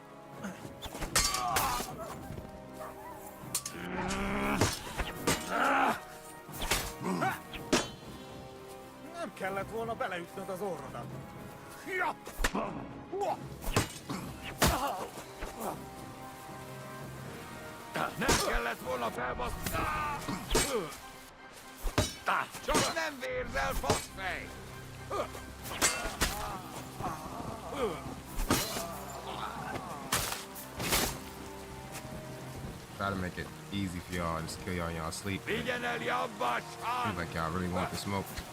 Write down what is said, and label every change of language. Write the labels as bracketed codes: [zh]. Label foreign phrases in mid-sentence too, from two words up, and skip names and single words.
[hu] Nem kellett volna beleütnöd az orrodat. Nem kellett volna felbaszni. Csak nem vérzel, faszfej! [en] Try to make it easy for y'all, just kill y'all in y'all sleep. [hu] Vigyen el jobba, [en] Seems like y'all really want the smoke.